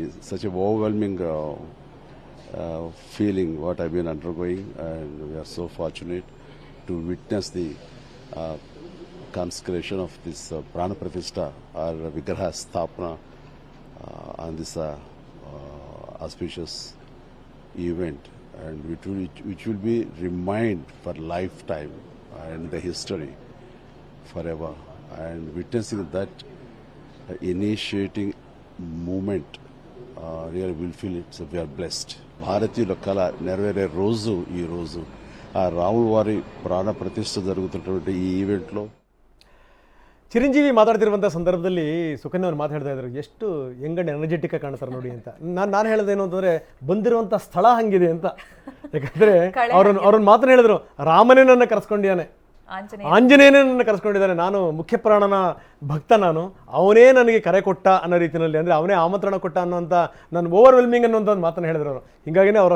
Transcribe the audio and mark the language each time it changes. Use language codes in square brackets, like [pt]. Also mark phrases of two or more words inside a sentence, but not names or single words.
[en] Such a overwhelming feeling what I've been undergoing, and we are so fortunate to witness the consecration of this Prana Pratishtha or Vigraha Sthapana on this auspicious event, and which will be remind for lifetime and the history forever. And witnessing that initiating movement, really will feel it's we are blessed. [te] భారతీయుల కళ నెరవేరే రోజు ఈ రోజు. ఆ రాముల వారి ప్రాణ ప్రతిష్ఠ జరుగుతున్నటువంటి ఈ ఈవెంట్లో [kn] ಚಿರಂಜೀವಿ ಮಾತಾಡ್ತಿರುವಂಥ ಸಂದರ್ಭದಲ್ಲಿ ಸುಕನ್ಯ ಅವ್ರು ಮಾತಾಡ್ತಾ ಇದ್ರು, ಎಷ್ಟು [en] young and energetic [kn] ಆಗಿ ಕಾಣ್ತಾರೆ ನೋಡಿ ಅಂತ. ನಾನು ಹೇಳೋದೇನು ಅಂತಂದರೆ, ಬಂದಿರುವಂಥ ಸ್ಥಳ ಹಂಗಿದೆ ಅಂತ. ಯಾಕಂದರೆ ಅವ್ರನ್ನ ಮಾತನ್ನು ಹೇಳಿದ್ರು, ರಾಮನೇ ನನ್ನ ಕರೆಸ್ಕೊಂಡಿದ್ದಾನೆ, ಆಂಜನೇಯನೇ ನನ್ನ ಕರೆಸ್ಕೊಂಡಿದ್ದಾನೆ, ನಾನು ಮುಖ್ಯ ಪ್ರಾಣನ ಭಕ್ತ, ಅವನೇ ನನಗೆ ಕರೆ ಕೊಟ್ಟ ಅನ್ನೋ ರೀತಿಯಲ್ಲಿ, ಅಂದರೆ ಅವನೇ ಆಮಂತ್ರಣ ಕೊಟ್ಟ ಅನ್ನೋಂಥ, ನಾನು ಓವರ್ವೆಲ್ಮಿಂಗ್ ಅನ್ನೋಂಥ ಒಂದು ಮಾತನ್ನು ಹೇಳಿದ್ರು ಅವರು.